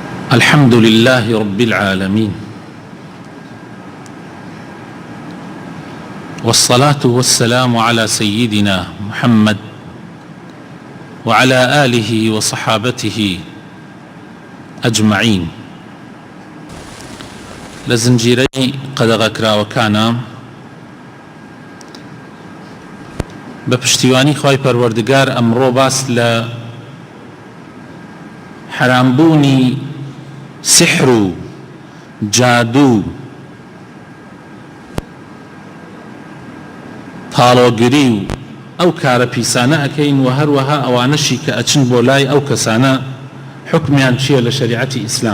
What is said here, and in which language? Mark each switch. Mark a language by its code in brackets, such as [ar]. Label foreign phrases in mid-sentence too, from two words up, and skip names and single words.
[ar] الحمد لله رب العالمين، والصلاة والسلام على سيدنا محمد وعلى آله وصحابته أجمعين. [ckb] لزنجيري قدغ كراوكانا بپشتیوانی خوای پەروەردگار ئەمڕۆ باس لە حرامبوونی سحر و جادو تاڵۆگری و ئەو کارە پیسانە ئەکەین و هەروەها ئەوانەشی کە ئەچن بۆ لای ئەو کەسانە حکمیان چییە لە شەریعەتی ئیسلام.